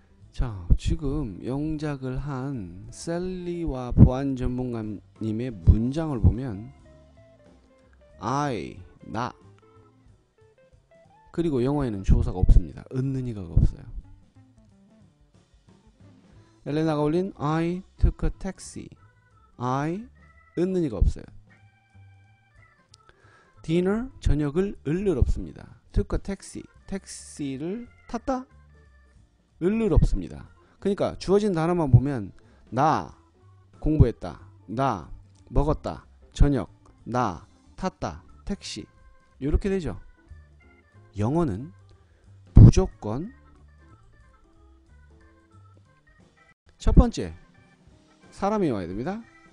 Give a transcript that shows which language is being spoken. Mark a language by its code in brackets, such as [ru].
[ko] 자, 지금 영작을 한 셀리와 보안 전문가님의 문장을 보면 I, 나, 그리고 영어에는 조사가 없습니다. 은는이가 없어요. 엘레나가 올린 [en] I took a taxi. [ko] I, 은는이가 없어요. dinner, 저녁을 을을 없습니다. [en] took a taxi, [ko] 택시를 탔다? 을을 없습니다. 그러니까 주어진 단어만 보면 나 공부했다, 나 먹었다, 저녁, 나 탔다, 택시 이렇게 되죠. 영어는 무조건 첫 번째 사람이 와야 됩니다.